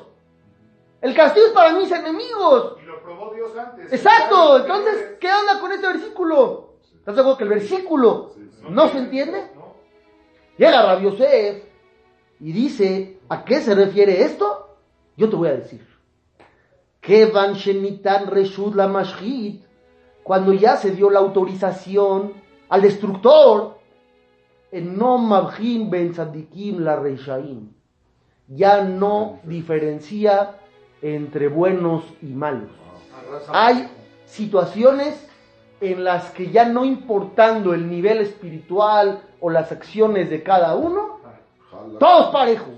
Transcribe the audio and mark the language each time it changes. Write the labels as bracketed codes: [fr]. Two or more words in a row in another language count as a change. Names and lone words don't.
[es] El castigo es para mis enemigos. Y lo probó Dios antes. Exacto, entonces, ¿qué onda con este versículo? ¿Estás de acuerdo que el versículo no se entiende? Llega Rabbi Yosef y dice: ¿a qué se refiere esto? Yo te voy a decir. [he] כיון שניתן רשות למשחית, [es] cuando ya se dio la autorización al destructor, [he] אינו מבחין בין צדיקים לרשעים, [es] ya no diferencia entre buenos y malos. Hay situaciones en las que ya no importando el nivel espiritual o las acciones de cada uno, todos parejos.